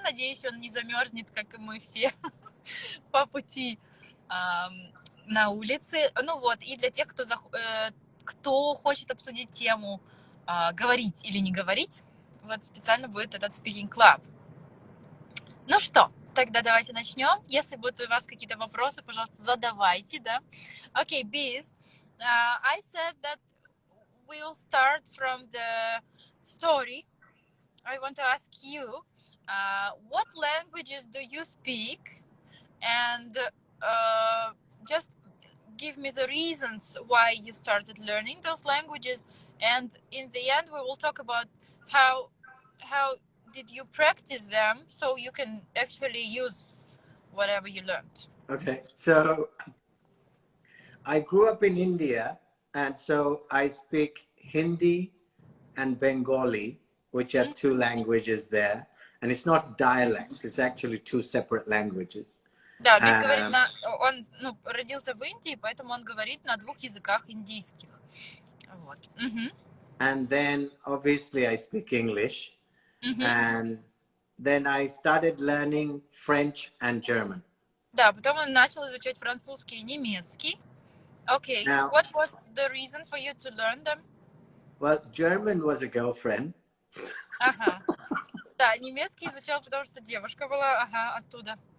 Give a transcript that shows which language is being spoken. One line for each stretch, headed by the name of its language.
Russian: Надеюсь, он не замерзнет, как и мы все, по пути на улице. Ну вот, и для тех, кто хочет обсудить тему говорить или не говорить, вот специально будет этот Speaking Club. Ну что, тогда давайте начнем. Если будут у вас какие-то вопросы, пожалуйста, задавайте, да.
English: Okay, Biz, I said that we'll start from the story. I want to ask you, what languages do you speak? And just give me the reasons why you started learning those languages. And in the end, we will talk about how did you practice them so you can actually use whatever you learned. Okay, so I grew up in India, and so I speak Hindi and Bengali, which are two languages there. And it's not dialects, it's actually two separate languages.
Russian: Да, Бис говорит, он родился в Индии, поэтому он говорит на двух языках индийских. Вот.
English: And then obviously I speak English. And then I started learning French and German.
Russian: Да, потом он начал изучать французский и немецкий.
English: Okay, Now, what was the reason for you to learn them? well, German was a girlfriend.
Russian: Ага. Да, немецкий изучал, потому что девушка была, ага, оттуда.